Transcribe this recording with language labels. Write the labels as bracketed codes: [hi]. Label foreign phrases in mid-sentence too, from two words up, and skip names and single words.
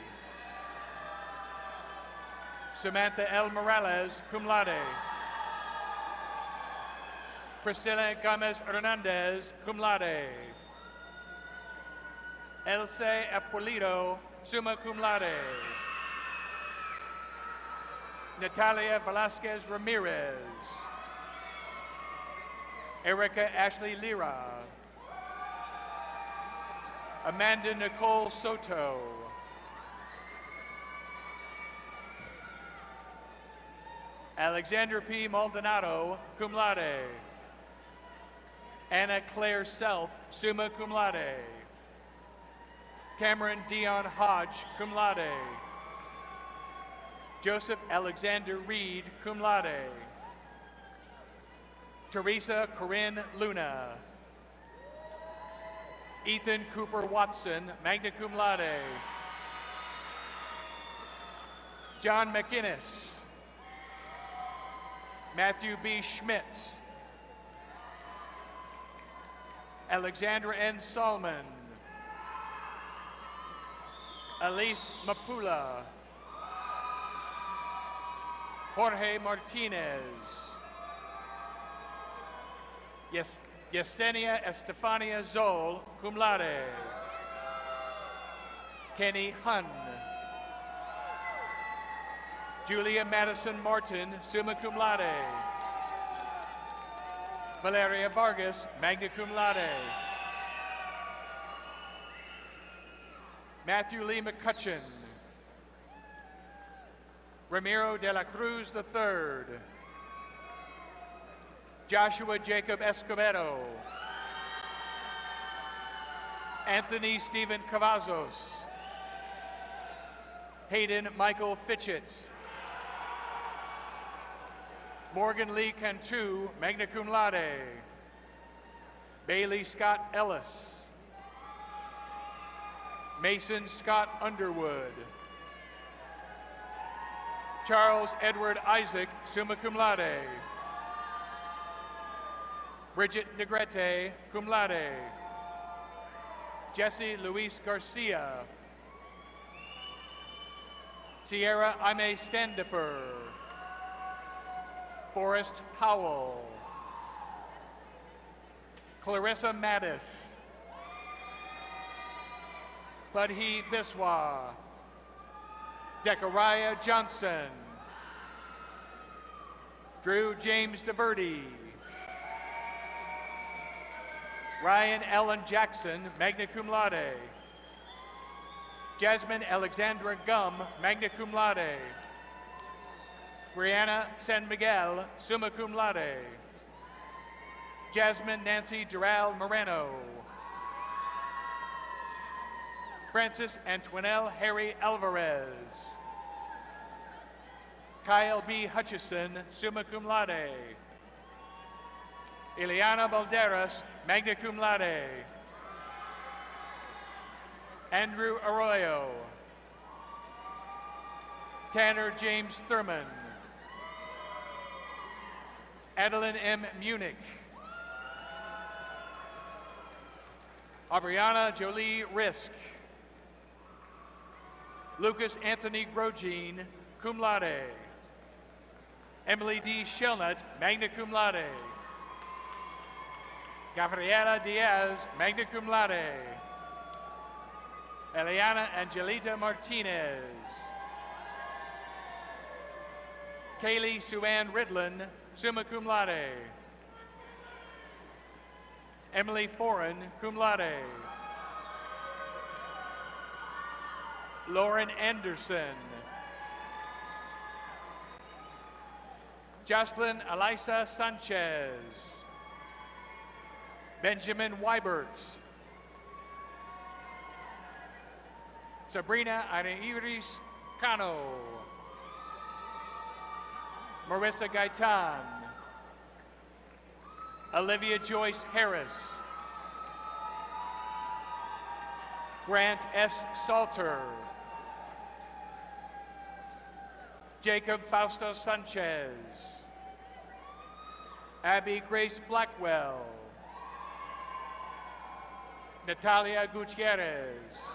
[en] Samantha L. Morales, cum laude. Priscilla Gomez Hernandez, cum laude. Elsa Apolito, summa cum laude. Natalia Velasquez Ramirez. Erica Ashley Lira. Amanda Nicole Soto. Alexander P. Maldonado, cum laude. Anna Claire Self, summa cum laude. Cameron Dion Hodge, cum laude. Joseph Alexander Reed, cum laude. Teresa Corinne Luna. Ethan Cooper Watson, magna cum laude. John McInnes. Matthew B. Schmidt. Alexandra N. Salmon. Elise Mapula. Jorge Martinez. Yesenia Estefania Zoll, cum laude. Kenny Hun. Julia Madison Martin, summa cum laude. Valeria Vargas, magna cum laude. Matthew Lee McCutcheon. Ramiro de la Cruz III. Joshua Jacob Escobedo. Anthony Stephen Cavazos. Hayden Michael Fitchett. Morgan Lee Cantu, magna cum laude. Bailey Scott Ellis. Mason Scott Underwood. Charles Edward Isaac, summa cum laude. Bridget Negrete, cum laude. Jesse Luis Garcia. Sierra Aime Standifer. Forrest Powell. Clarissa Mattis. Budhi Biswa. Zechariah Johnson. Drew James DeVerde. Ryan Allen Jackson, magna cum laude. Jasmine Alexandra Gum, magna cum laude. Brianna San Miguel, summa cum laude. Jasmine Nancy Doral Moreno. Francis Antoinelle Harry Alvarez. Kyle B. Hutchison, summa cum laude. Ileana Balderas, magna cum laude. Andrew Arroyo. Tanner James Thurman. Adeline M. Munich. Aubriana Jolie Risk. Lucas Anthony Grogine, cum laude. Emily D. Shellnut, magna cum laude. Gabriela Diaz, magna cum laude. Eliana Angelita Martinez. Kaylee Suann Ridlin, summa cum laude. Emily Foran, cum laude. Lauren Anderson. Jocelyn Elisa Sanchez. Benjamin Weibert. Sabrina Iris Cano. Marissa Gaitan. Olivia Joyce Harris. Grant S. Salter. Jacob Fausto Sanchez. Abby Grace Blackwell. Natalia Gutierrez.